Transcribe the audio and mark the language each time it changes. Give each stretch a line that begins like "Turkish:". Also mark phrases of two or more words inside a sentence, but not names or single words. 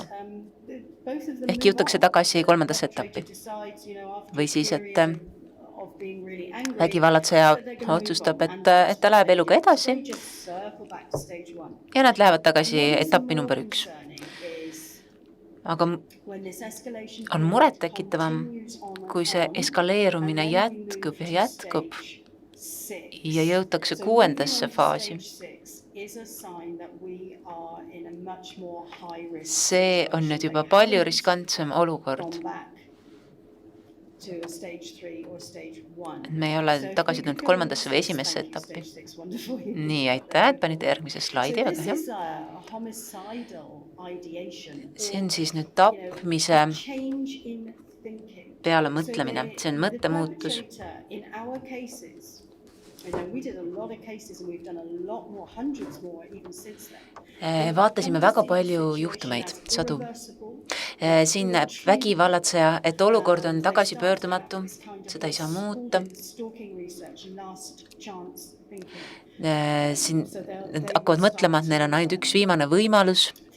Estonian: Ehk jõutakse tagasi 3. etappi. Või siis, et vägivallatseja otsustab, et ta läheb eluga edasi ja nad lähevad tagasi etappi number 1. aga
English: When this escalation
Estonian: on
English: period
Estonian: murettekitavam,
English: continues on
Estonian: kui see
English: and on,
Estonian: eskaleerumine
English: and then we
Estonian: jätkub
English: move
Estonian: ja
English: to
Estonian: jätkub
English: stage 6.
Estonian: ja jõutakse
English: So moving
Estonian: 6.
English: on to
Estonian: faasi.
English: stage 6 is a sign that we are in a much more high risk
Estonian: See on
English: situation.
Estonian: nüüd juba
English: We
Estonian: palju
English: haven't
Estonian: riskantsem olukord.
English: gone back to a stage 3 or stage 1.
Estonian: Me ei ole
English: So if
Estonian: tagasi
English: we could
Estonian: tulnud
English: go on
Estonian: kolmandasse või
English: to
Estonian: esimesse
English: stage
Estonian: etappi.
English: 6, wonderful.
Estonian: Nii, aitäh, et panite järgmise slaidi,
English: So
Estonian: väga
English: this
Estonian: hea.
English: is a homicidal ideation.
Estonian: See on siis nüüd
English: a
Estonian: tapmise
English: change in thinking.
Estonian: peale mõtlemine. See on
English: The
Estonian: mõttemuutus.
English: perpetrator in our cases, we did a lot of cases and we've done a lot more, hundreds more even since then.
Estonian: Vaatasime väga palju juhtumeid, sadu. Siin vägivallatseja, et olukord on tagasipöördumatu, seda ei saa muuta. Siin nad hakkavad mõtlema, et neil on ainult üks viimane võimalus.